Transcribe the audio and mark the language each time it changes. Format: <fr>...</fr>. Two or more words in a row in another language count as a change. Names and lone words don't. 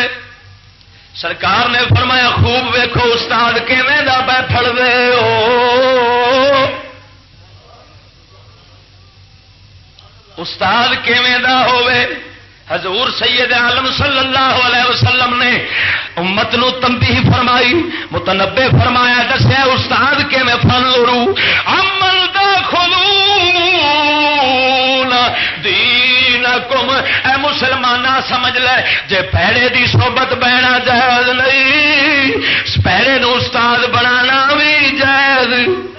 <pa>سرکار نے فرمایا خوب ویکھو استاد کیویں دا بیٹھڑ دے ہو، استاد کیویں دا ہوے۔ حضور سید عالم</pa> <ar>صلی اللہ علیہ وسلم</ar> <pa>نے امت نو تنبیہ فرمائی، متنبہ فرمایا دسیا استاد کیویں</pa> <ar>فنظروا عمن تاخذون دینکم،</ar> <pa>اے مسلمانہ سمجھ لے جے پیڑے دی صحبت بہنا جائز نہیں، پیڑے نو استاد بنانا بھی جائز۔</pa>